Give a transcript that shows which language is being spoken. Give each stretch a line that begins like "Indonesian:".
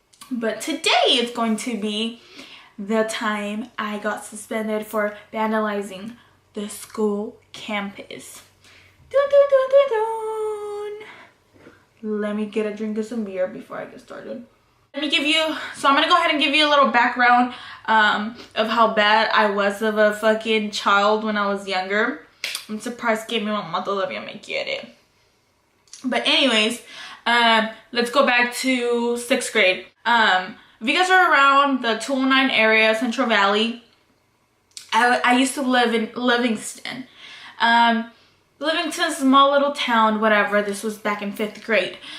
English: But today is going to be the time I got suspended for vandalizing the school campus. Dun, dun, dun, dun, dun. Let me get a drink of some beer before I get started. I'm gonna go ahead and give you a little background of how bad I was of a fucking child when I was younger. I'm surprised
Spanish: que mi mamá todavía me quiere.
English: But anyways, let's go back to 6th grade. If you guys are around the 209 area, Central Valley, I used to live in Livingston. Livingston's a small little town, whatever. This was back in 5th grade.